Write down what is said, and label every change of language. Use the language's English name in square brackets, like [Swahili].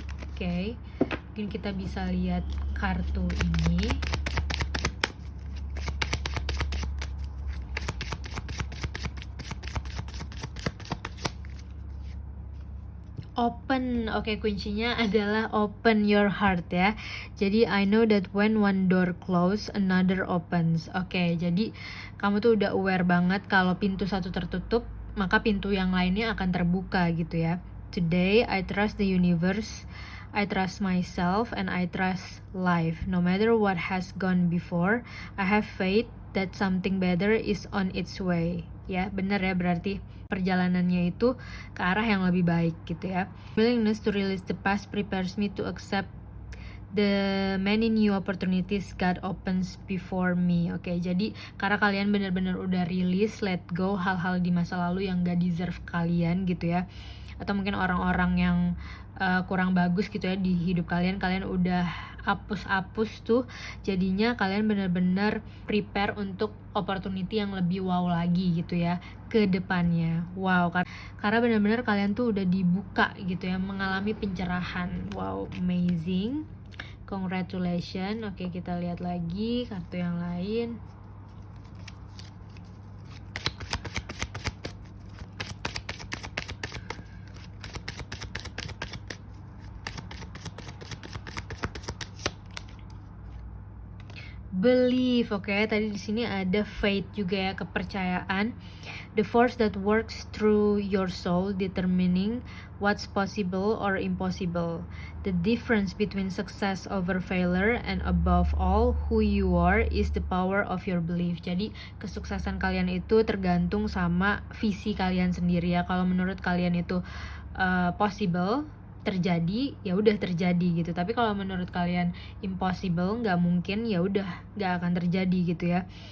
[Indonesian] Oke, mungkin kita bisa lihat kartu ini. Open. Oke, kuncinya adalah [English] open your heart [Indonesian] ya. [English] Jadi I know that when one door close, another opens. [Indonesian] Oke, jadi kamu tuh udah aware banget kalau pintu satu tertutup, maka pintu yang lainnya akan terbuka gitu ya. [English] Today I trust the universe, I trust myself, and I trust life. No matter what has gone before, I have faith that something better is on its way. [Indonesian] Ya, bener ya, berarti perjalanannya itu ke arah yang lebih baik gitu ya. [English] Willingness to release the past prepares me to accept the many new opportunities God opens before me. [Indonesian] Oke, jadi karena kalian benar-benar udah release, let go hal-hal di masa lalu yang gak deserve kalian gitu ya, atau mungkin orang-orang yang kurang bagus gitu ya di hidup kalian, kalian udah hapus tuh, jadinya kalian benar-benar prepare untuk opportunity yang lebih wow lagi gitu ya ke depannya. Wow, karena benar-benar kalian tuh udah dibuka gitu ya, mengalami pencerahan. [English] Wow, amazing, congratulations. [Indonesian] Oke, kita lihat lagi kartu yang lain. Belief. Oke, tadi di sini ada faith juga ya, kepercayaan. [English] The force that works through your soul, determining what's possible or impossible. The difference between success over failure, and above all, who you are is the power of your belief. [Indonesian] Jadi kesuksesan kalian itu tergantung sama visi kalian sendiri ya. Kalau menurut kalian itu possible, terjadi, ya udah terjadi gitu. Tapi kalau menurut kalian impossible, nggak mungkin, ya udah nggak akan terjadi gitu ya.